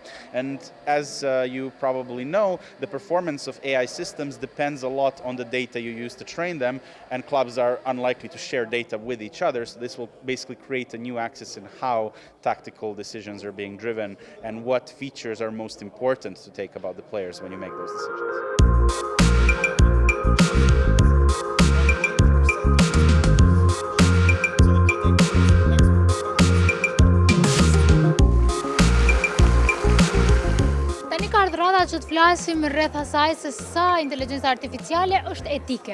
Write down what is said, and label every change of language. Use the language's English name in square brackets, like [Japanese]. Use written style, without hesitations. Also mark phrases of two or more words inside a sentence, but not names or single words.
[English] And as you probably know, the performance of AI systems depends a lot on the data you use to train them, and clubs are unlikely to share data with each other. So this will basically create a new axis in how tactical decisions are being driven and what features are most important to take about the players when you make those decisions. [Albanian] Tani ka ardhur rradha që të flasim rreth asaj se sa inteligjenca artificiale është etike.